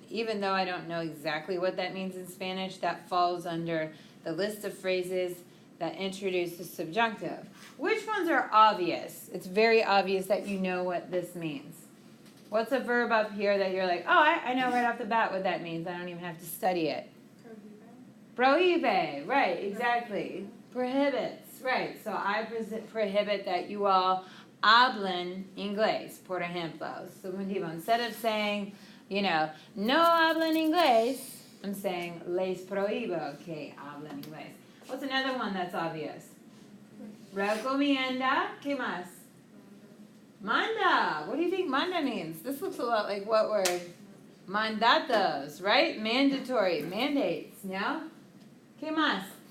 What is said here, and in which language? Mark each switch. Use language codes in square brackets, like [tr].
[en] Even though I don't know exactly what that means in Spanish, that falls under the list of phrases that introduce the subjunctive. Which ones are obvious? It's very obvious that you know what this means. What's a verb up here that you're like, oh, I know right off the bat what that means. I don't even have to study it. Prohíbe, right, exactly. Prohibits, right. So I prohibit that you all [es] hablen inglés, por ejemplo. Subjuntivo. [en] Instead of saying, [es] no hablen inglés, [en] I'm saying, [es] les prohíbo que hablen inglés. [en] What's another one that's obvious? Recomienda, [es] ¿qué más? [en] Manda. What do you think manda means? This looks a lot like what word? Mandatos, right? Mandatory, mandates, [es] ¿no? ¿Qué más?